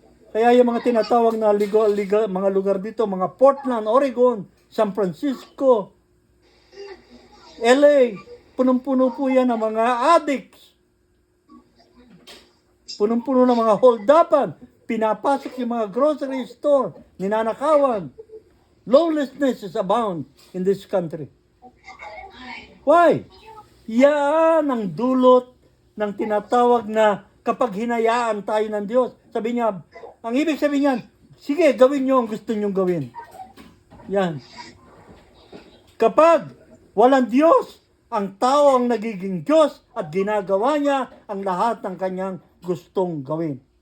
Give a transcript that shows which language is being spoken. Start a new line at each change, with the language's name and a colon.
Filipino: Kaya yung mga tinatawag na mga lugar dito, mga Portland, Oregon, San Francisco, LA, punong-puno po yan ng mga addicts. Punong-puno ng mga hold-upan. Pinapasok yung mga grocery store, ninanakawan.
English: Lawlessness is abound in this country. Why?
Filipino: Yan ang dulot ng tinatawag na kapag hinayaan tayo ng Diyos. Sabi niya, ang ibig sabihin niyan, sige, gawin niyo ang gusto niyong gawin. Yan. Kapag walang Diyos, ang tao ang nagiging Diyos at ginagawa niya ang lahat ng kanyang gustong gawin.